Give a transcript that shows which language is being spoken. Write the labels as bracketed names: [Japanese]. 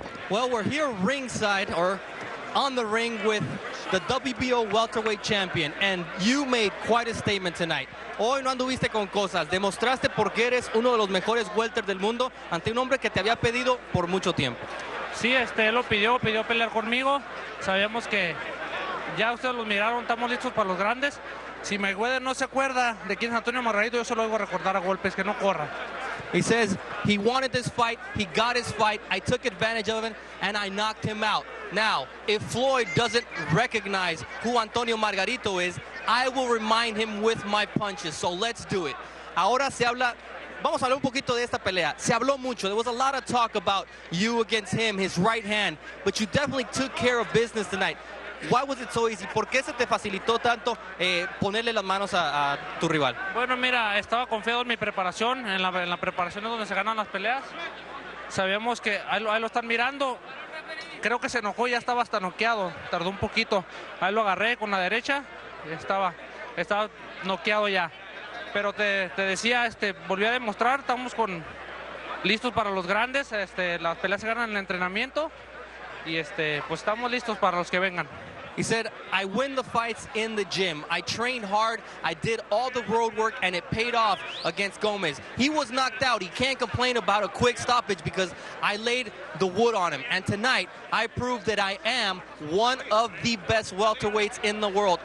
[English] Well, we're here ringside, or on the ring, with the WBO welterweight champion, and you made quite a statement tonight. [Spanish] Hoy no anduviste con cosas, demostraste por qué eres uno de los mejores welter del mundo ante un hombre que te había pedido por mucho tiempo. Sí, él lo pidió pelear conmigo. Sabíamos que ya ustedes los miraron, estamos listos para los grandes. Si Mayweather no se acuerda de quién es Antonio Margarito, yo se lo voy a recordar a golpes, que no corra. [English] He says he wanted this fight, he got his fight, I took advantage of it, and I knocked him out. Now, if Floyd doesn't recognize who Antonio Margarito is, I will remind him with my punches, so let's do it. [Spanish] Ahora se habla, vamos a hablar un poquito de esta pelea. Se habló mucho, [English] there was a lot of talk about you against him, his right hand, but you definitely took care of business tonight. Why was it so easy? [Spanish] ¿Por qué se te facilitó tanto ponerle las manos a tu rival? Bueno, mira, estaba confiado en mi preparación, en la preparación es donde se ganan las peleas. Sabíamos que ahí lo están mirando. Creo que se enojó, ya estaba hasta noqueado, tardó un poquito. Ahí lo agarré con la derecha, estaba noqueado ya. Pero te decía, volví a demostrar, estamos listos para los grandes, las peleas se ganan en el entrenamiento y pues estamos listos para los que vengan. [English] He said, I win the fights in the gym. I trained hard, I did all the road work, and it paid off against Gomez. He was knocked out. He can't complain about a quick stoppage because I laid the wood on him. And tonight, I proved that I am one of the best welterweights in the world.